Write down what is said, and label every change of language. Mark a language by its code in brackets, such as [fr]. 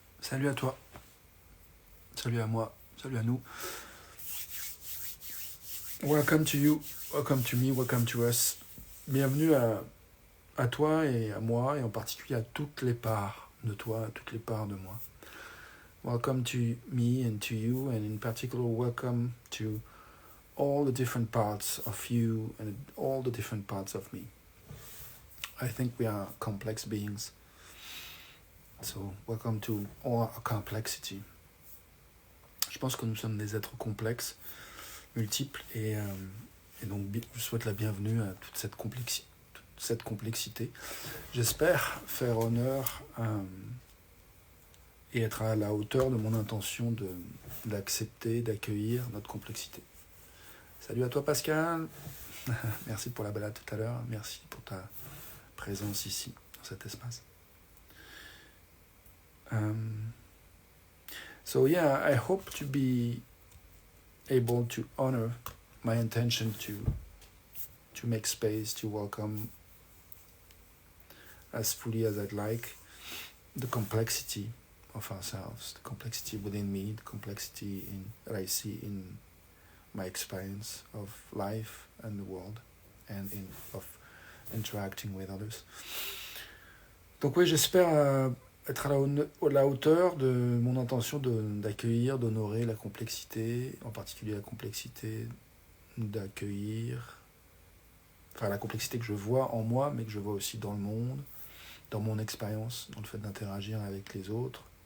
[fr] Salut à toi, salut à moi, salut à nous. [en] Welcome to you, welcome to me, welcome to us. [fr] Bienvenue à toi et à moi, et en particulier à toutes les parts de toi, à toutes les parts de moi. [en] Welcome to me and to you, and in particular, welcome to all the different parts of you and all the different parts of me. I think we are complex beings. So, welcome to all our complexity. [fr] Je pense que nous sommes des êtres complexes, multiples, et donc je souhaite la bienvenue à toute cette complexité. J'espère faire honneur et être à la hauteur de mon intention d'accepter, d'accueillir notre complexité. Salut à toi Pascal, merci pour la balade tout à l'heure, merci pour ta présence ici, dans cet espace. [en] So yeah, I hope to be able to honor my intention to make space, to welcome as fully as I'd like the complexity of ourselves, the complexity within me, the complexity that I see in my experience of life and the world and of interacting with others. [fr] Donc oui, j'espère être à la hauteur de mon intention d'accueillir, d'honorer la complexité, en particulier la complexité d'accueillir, enfin la complexité que je vois en moi, mais que je vois aussi dans le monde, dans mon expérience, dans le fait d'interagir avec les autres.